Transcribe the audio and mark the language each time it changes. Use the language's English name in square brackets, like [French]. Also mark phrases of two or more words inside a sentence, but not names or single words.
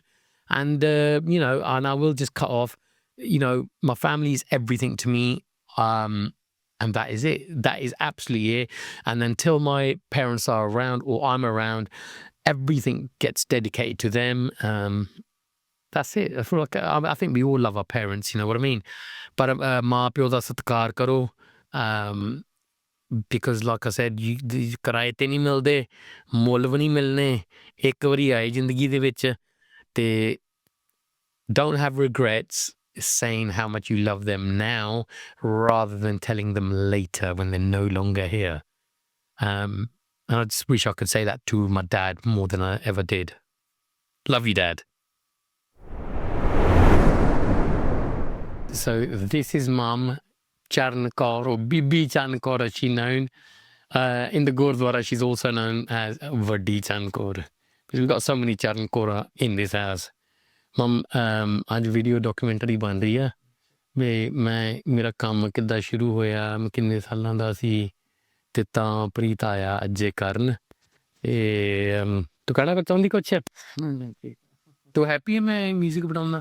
[English] And, you know, and I will just cut off. You know, my family is everything to me, and that is it. That is absolutely it. And until my parents are around or I'm around, everything gets dedicated to them. That's it. I feel like I think we all love our parents, you know what I mean? [Punjabi] But ਮਾਂ ਪਿਓ ਦਾ ਸਤਿਕਾਰ ਕਰੋ, [English] because like I said, [Punjabi] ਕਿਰਾਏ ਤੇ ਨਹੀਂ ਮਿਲਦੇ, ਮੁੱਲ ਵੀ ਨਹੀਂ ਮਿਲਣੇ, ਇੱਕ ਵਾਰੀ ਆਏ ਜ਼ਿੰਦਗੀ ਦੇ ਵਿੱਚ. [English] ਤੇ don't have regrets saying how much you love them now rather than telling them later when they're no longer here. And I just wish I could say that to my dad more than I ever did. Love you, Dad. So this is Mum, Charan Kaur, or Bibi Charan Kaur as she's known. In the Gurdwara, she's also known as Vadi Charan Kaur. Because we've got so many Charan Kaur in this house. [Punjabi] ਮਮ ਅੱਜ [English] video documentary [Punjabi] ਬਣ ਰਹੀ ਆ ਵੀ ਮੇਰਾ ਕੰਮ ਕਿੱਦਾਂ ਸ਼ੁਰੂ ਹੋਇਆ, ਮੈਂ ਕਿੰਨੇ ਸਾਲਾਂ ਦਾ ਸੀ, ਤੇ ਤਾਂ ਪ੍ਰੀਤ ਆਇਆ ਅੱਜੇ ਕਰਨ. ਤੇ ਤੂੰ ਕਹਿਣਾ ਚਾਹੁੰਦੀ ਕੁਛ? ਤੂੰ ਹੈਪੀ ਹੈ ਮੈਂ ਮਿਊਜ਼ਿਕ ਬਣਾਉਂਦਾ?